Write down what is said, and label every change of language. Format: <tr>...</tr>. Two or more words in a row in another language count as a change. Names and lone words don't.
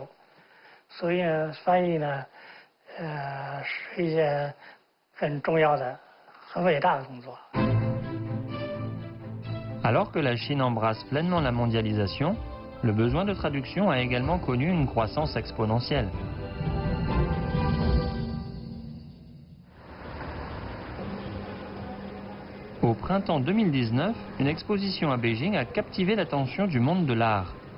<zh>所以呢，翻译呢，是一件很重要的、很伟大的工作。</zh> <fr>Alors que la Chine embrasse pleinement la mondialisation, le besoin de traduction a également connu une croissance exponentielle. Au printemps 2019, une exposition à Beijing a captivé l'attention du monde de l'art.</fr>